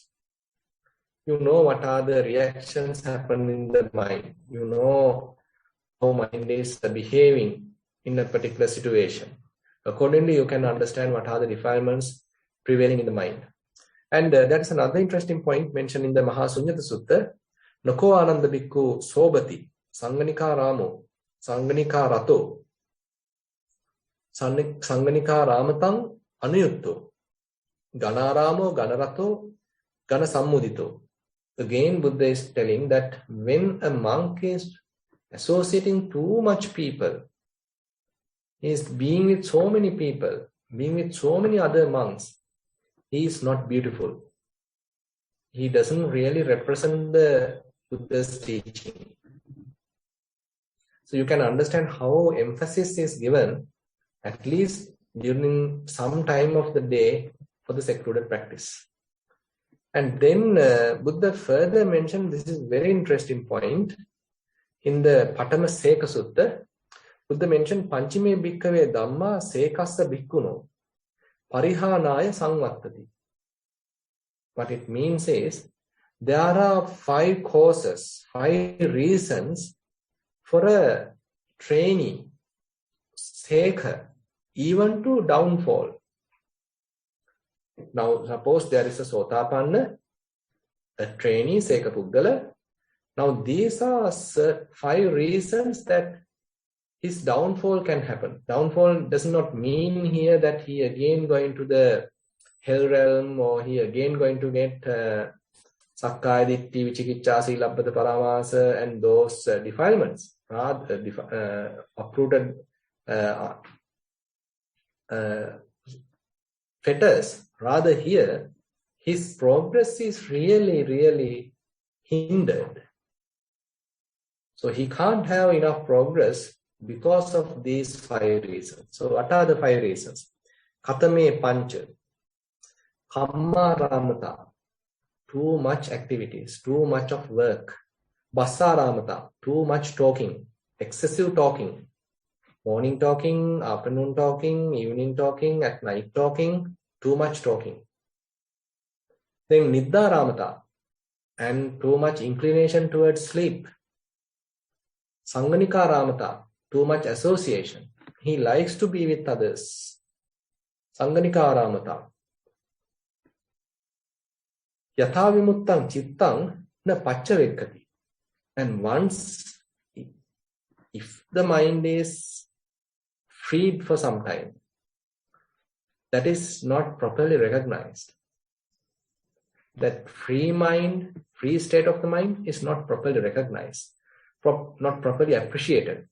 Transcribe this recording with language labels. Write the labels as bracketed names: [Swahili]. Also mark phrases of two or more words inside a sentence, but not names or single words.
[English] You know what are the reactions happen in the mind. You know how mind is behaving in a particular situation. Accordingly, you can understand what are the defilements prevailing in the mind. And that's another interesting point mentioned in the Mahasunyata Sutta. [Pali] Nako ananda bhikkhu sobati sanganika ramo sanganika rato sanganika ramatang anuyutto ganaramo ganarato gana sammudito. [English] Again, Buddha is telling that when a monk is associating too much people, he is being with so many people, being with so many other monks, he is not beautiful. He doesn't really represent the Buddha's teaching. So you can understand how emphasis is given, at least during some time of the day, for the secluded practice. And then Buddha further mentioned, this is very interesting point, in the Patama Seka Sutta, Buddha mentioned [Pali] Panchime Bhikkave Dhamma Sekassa Bhikkhuno Parihanaya Sangvattati. [English] What it means is, there are 5 causes, 5 reasons for a trainee, sekha, even to downfall. Now, suppose there is a sotapanna, a trainee, [Pali] sekha puggala. [English] Now, these are 5 reasons that his downfall can happen. Downfall does not mean here that he again going to the hell realm, or he again going to get [Pali] sakkaya ditthi, vicikiccha, silabbata paramasa, [English] and those defilements, uprooted fetters. Rather here, his progress is really hindered. So he can't have enough progress because of these 5 reasons. So what are the 5 reasons? [Pali] Katame pancha, kamma ramata, [English] too much activities, too much of work. [Pali] Bassa ramata, [English] too much talking, excessive talking. Morning talking, afternoon talking, evening talking, at night talking, too much talking. Then [Pali] nidda ramata, [English] and too much inclination towards sleep. [Pali] Sanganika ramata, [English] too much association. He likes to be with others. [Pali] Sanganika ramata. Yatha vimuttam chittang na pacchavekkati. [English] And once, if the mind is freed for some time, that is not properly recognized. That free mind, free state of the mind is not properly recognized, not properly appreciated.